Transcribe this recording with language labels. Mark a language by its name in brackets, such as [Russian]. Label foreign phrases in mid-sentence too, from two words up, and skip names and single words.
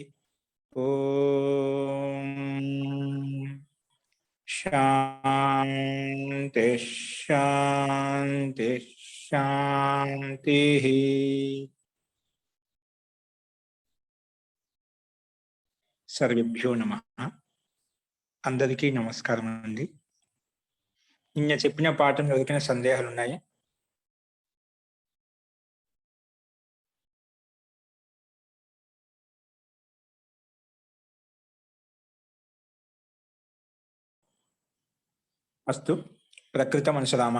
[Sanskrit] ओम शांति शांति शांति। सर्वेभ्यो नमः। [Telugu] అందరికీ నమస్కారం అండి। నిన్న చెప్పిన పాఠం ఎవరికైనా సందేహాలు ఉన్నాయా? [Sanskrit] అస్తు ప్రకృతం అనుసరామః.